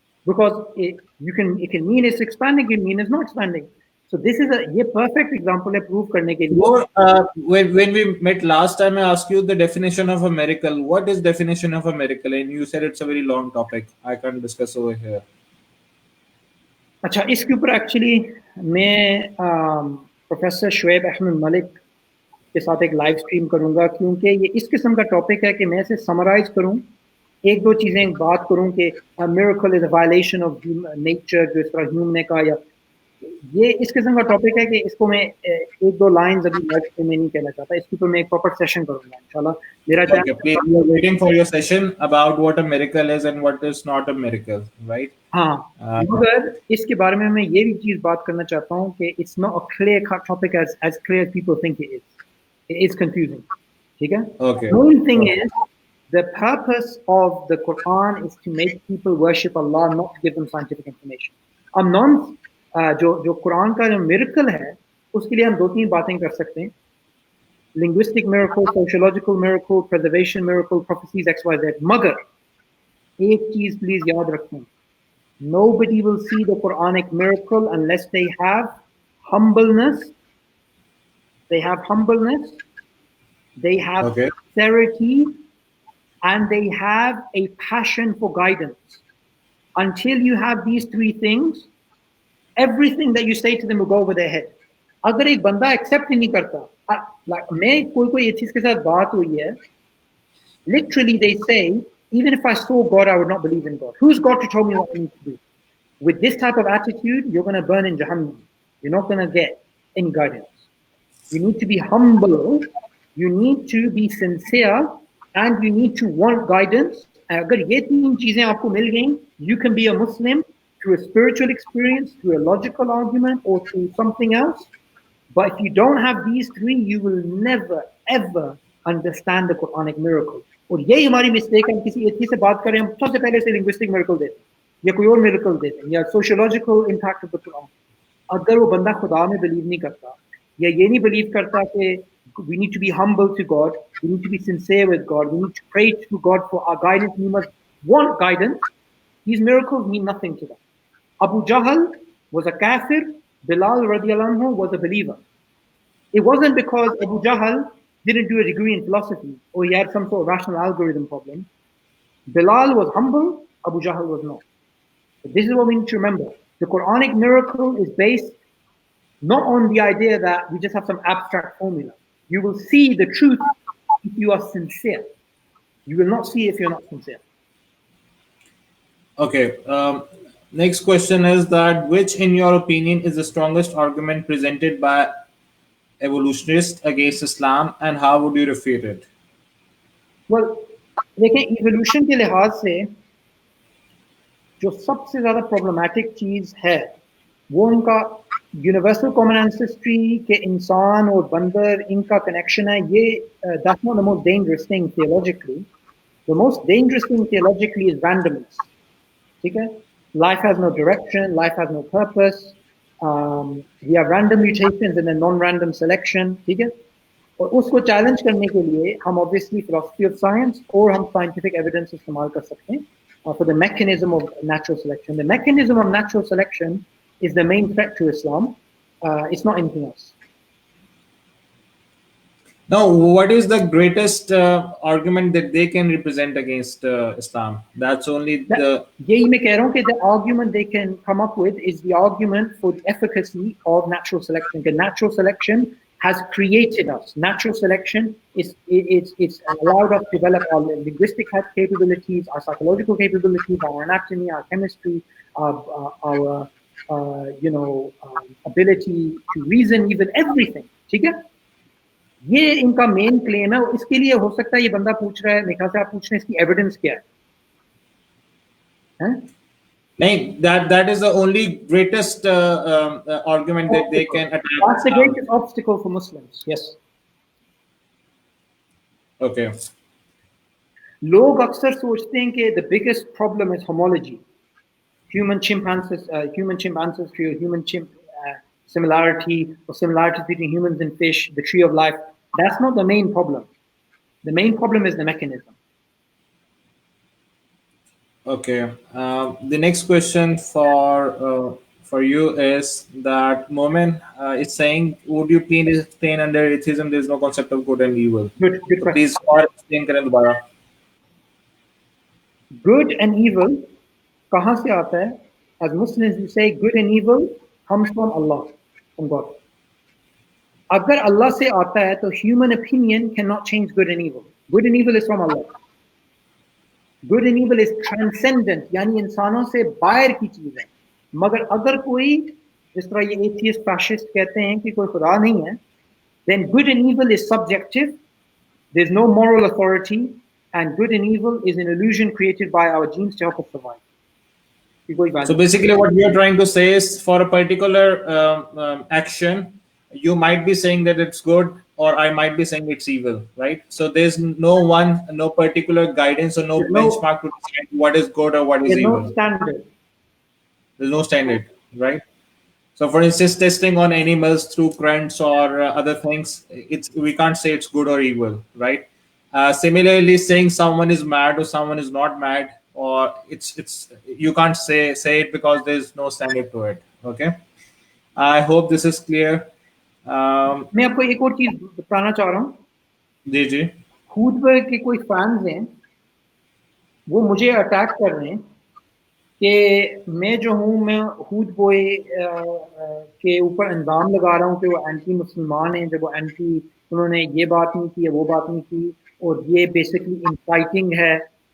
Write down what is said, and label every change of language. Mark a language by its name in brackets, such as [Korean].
[English] Because it can mean it's expanding, it can mean it's not expanding. So this is a perfect example है prove [Hindi] करने के लिए. [English] Or when we met last time, I asked you the definition of a miracle. What is definition of a miracle? And you said it's a very long topic. I can't discuss over here. [Hindi] अच्छा, इसके ऊपर actually मैं professor Shoaib Ahmad Malik के साथ एक live stream करूंगा, क्योंकि ये इस किस्म का टॉपिक है कि मैं इसे समराइज करूं, एक दो चीज़ें बात करूं कि [English] miracle is a violation of nature, [Hindi] जो इस तरह ह्यूम ने कहा, या ये इस किस्म का टॉपिक है कि इसको मैं एक दो लाइंस अभी लाइव स्ट्रीम में नहीं कहना चाहता. इसके ऊपर मैं एक प्रॉपर सेशन करूंगा इंशाल्लाह. मेरा [English] Okay, please, we are waiting for your session about what a miracle is and what is not a miracle, right? [Hindi] हाँ, मगर इसके बारे में मैं ये भी चीज़ बात करना चाहता हूँ कि [English] it's not a clear cut topic as clear as people think it is. It is confusing. [Hindi] ठीक है? [English] Okay. The main thing is the purpose of the Quran is to make people worship Allah, not to give them scientific information. [Hindi] अब जो कुरान का जो miracle है उसके लिए हम दो तीन बातें कर सकते हैं. [English] Linguistic miracle, sociological miracle, preservation miracle, prophecies, XYZ. [Hindi] मगर एक चीज़ प्लीज याद रखें, [English] nobody will see the Quranic miracle unless they have humbleness. They have humbleness, they have sincerity, and they have a passion for guidance. Until you have these three things, everything that you say to them will go over their head. [Hindi] अगर एक बंदा accept ही नहीं करता, मैं कोई ये चीज के साथ बात हुई है, [English] literally they say, even if I saw God, I would not believe in God. Who's God to tell me what I need to do? With this type of attitude, you're going to burn in Jahannam. You're not going to get any guidance. You need to be humble, you need to be sincere, and you need to want guidance. [Hindi] अगर ये तीन चीजें आपको मिल गई, [English] you can be a Muslim through a spiritual experience, through a logical argument, or through something else. But if you don't have these three, you will never ever understand the Quranic miracle. [Hindi] और यही हमारी mistake है. हम किसी एक चीज से बात करें, हम सबसे पहले से linguistic miracle देते हैं. या कोई और मिरेकल दे दें, या sociological impact of the Quran, अगर वो बंदा खुदा में बिलीव नहीं करता या ये नहीं बिलीव करता कि [English] we need to be humble to God, we need to be sincere with God, we need to pray to God for our guidance, we must want guidance, these miracles mean nothing to them. Abu Jahl was a kafir, Bilal radiallahu anhu was a believer. It wasn't because Abu Jahl didn't do a degree in philosophy or he had some sort of rational algorithm problem. Bilal was humble, Abu Jahl was not. But this is what we need to remember. The Quranic miracle is based not on the idea that we just have some abstract formula. You will see the truth if you are sincere. You will not see if you're not sincere. Okay. Next question is that which, in your opinion, is the strongest argument presented by evolutionists against Islam, and how would you refute it? [Hindi] Well, देखें evolution के लिहाज से जो सबसे ज़्यादा problematic चीज़ है वो उनका यूनिवर्सल कॉमन एंसेस्ट्री के इंसान और बंदर इनका कनेक्शन है ये [English] that's not the most dangerous thing theologically. The most dangerous thing theologically is randomness. [Hindi] ठीक है? [English] Life has no direction, life has no purpose. We have random mutations and then non-random selection. [Hindi] ठीक है? और उसको challenge करने के लिए हम obviously philosophy of science और हम scientific evidence इस्तेमाल कर सकते हैं [English] for the mechanism of natural selection. The mechanism of natural selection is the main threat to Islam. It's not anything else. Now, what is the greatest argument that they can represent against Islam? That's only the. [Hindi] यही मैं कह रहा हूँ कि [English] the argument they can come up with is the argument for the efficacy of natural selection. Because natural selection has created us. Natural selection it's allowed us to develop our linguistic capabilities, our psychological capabilities, our anatomy, our chemistry, our ability to reason, even everything. [Hindi] ठीक है? ये इनका main claim है और इसके लिए हो सकता है ये बंदा पूछ रहा है, मेरे ख्याल से आप पूछ रहे हैं इसकी एविडेंस क्या है? [English] नहीं, that is the only greatest argument that they can attack. That's the greatest obstacle for Muslims. Yes. Okay. [Hindi] लोग अक्सर सोचते हैं कि [English] the biggest problem is homology. Human chimp ancestry, or human chimp similarity, or similarities between humans and fish, the tree of life. That's not the main problem. The main problem is the mechanism. Okay. The next question for you is that Momin is saying, would you please explain under atheism there is no concept of good and evil? Good So please explain [Hindi] करें दोबारा. [English] Good and evil [Hindi] कहाँ से आता है? [English] As Muslims we say good and evil comes from Allah, from God. [Hindi] अगर अल्लाह से आता है तो [English] human opinion cannot change good and evil. Good and evil is from Allah. Good and evil is transcendent, [Hindi] यानी इंसानों से बाहर की चीज है. मगर अगर कोई जिस तरह ये एथियस्ट फैशिस्ट कहते हैं कि कोई खुदा नहीं है, [English] then good and evil is subjective. There's no moral authority, and good and evil is an illusion created by our genes to help us survive. So basically, what we are trying to say is, for a particular action, you might be saying that it's good, or I might be saying it's evil, right? So there's no particular guidance or no benchmark to decide what is good or what is evil. There's no standard. There's no standard, right? So, for instance, testing on animals through currents or other things, we can't say it's good or evil, right? Similarly, saying someone is mad or someone is not mad, or it's you can't say it because there's no standard to it. Okay, I hope this is clear. [Hindi] मैं आपको एक और चीज बताना चाह रहा हूँ. जी जी. हूडबॉय के कोई फैंस हैं, वो मुझे अटैक कर रहे हैं कि मैं जो हूँ मैं हूडबॉय के ऊपर इल्जाम लगा रहा हूँ कि वो एंटी मुसलमान हैं, जब वो उन्होंने ये बात नहीं की, वो बात नहीं की, और ये बेसिकली इंसाइटिंग है.